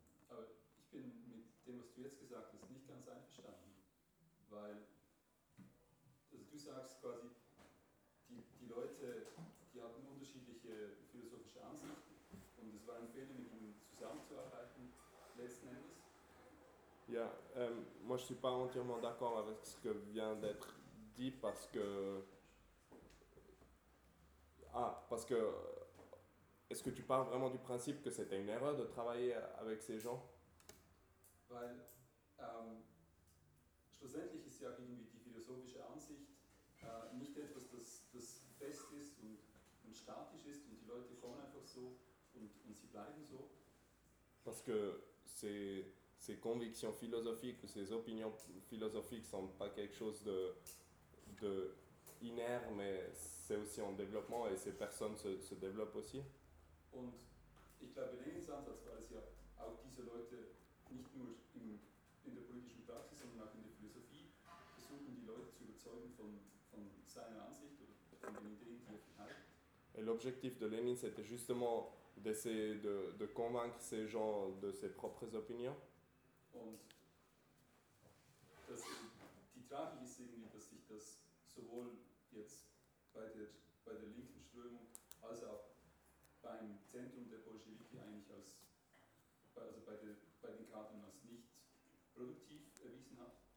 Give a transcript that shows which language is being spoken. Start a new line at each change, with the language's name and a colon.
German: Aber ich bin mit dem, was du jetzt gesagt hast, nicht ganz einverstanden. Weil, also du sagst quasi, die Leute, die hatten unterschiedliche philosophische Ansichten und es war ein Fehler, mit ihnen zusammenzuarbeiten, letzten Endes.
French: Ja, moi je suis pas entièrement d'accord avec ce que vient d'être dit parce que. Ah, parce que. Est-ce que tu parles vraiment du principe que c'était une erreur de travailler avec ces gens?
German: Weil, schlussendlich ist ja irgendwie die philosophische Ansicht nicht etwas, das fest ist und statisch ist und die Leute kommen einfach so und sie bleiben so.
French: Parce que ces convictions philosophiques, ces opinions philosophiques sont pas quelque chose de inerte, mais c'est aussi en développement et ces personnes se développent aussi.
German: Und ich glaube, Lenins Ansatz war es ja, auch diese Leute nicht nur in der politischen Praxis, sondern auch in der Philosophie versuchen, die Leute zu überzeugen von seiner Ansicht oder von den Ideen, die er hat.
French: Et l'objectif de Lénine, c'était justement d'essayer de convaincre ces gens de ses propres opinions.
German: Und das, die Tragik ist irgendwie, dass sich das sowohl jetzt bei der linken Strömung als auch beim Zentrum der Bolschewiki eigentlich als, also bei den Kadern als nicht produktiv erwiesen hat.